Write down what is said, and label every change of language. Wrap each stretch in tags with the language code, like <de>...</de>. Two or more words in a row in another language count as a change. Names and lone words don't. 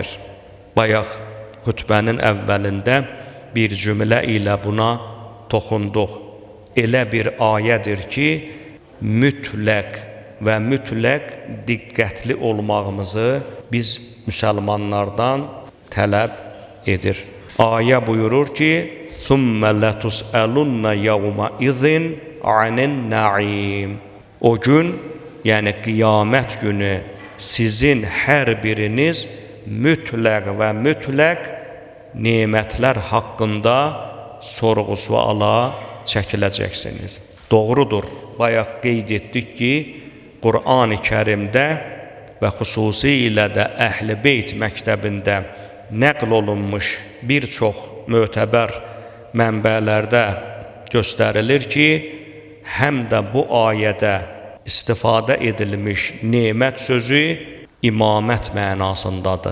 <az>Bayaq xutbənin əvvəlində bir cümlə ilə buna toxunduq. Elə bir ayədir ki, mütləq və mütləq diqqətli olmağımızı biz müsəlmanlardan tələb edir. Ayə buyurur ki,</az> <ar>ثُمَّ لَتُسْأَلُنَّ يَوْمَ إِذٍ عَنِ النَّعِيمِ</ar> <az>O gün, yəni qiyamət günü sizin hər biriniz mütləq və mütləq nemətlər haqqında sorğu-suala çəkiləcəksiniz. Doğrudur, bayaq qeyd etdik ki, Qur'an-ı Kərimdə və xüsusilə də Əhl-i Beyt məktəbində nəql olunmuş bir çox mötəbər mənbələrdə göstərilir ki, həm də bu ayədə istifadə edilmiş nemət sözü imamət mənasındadır.</az>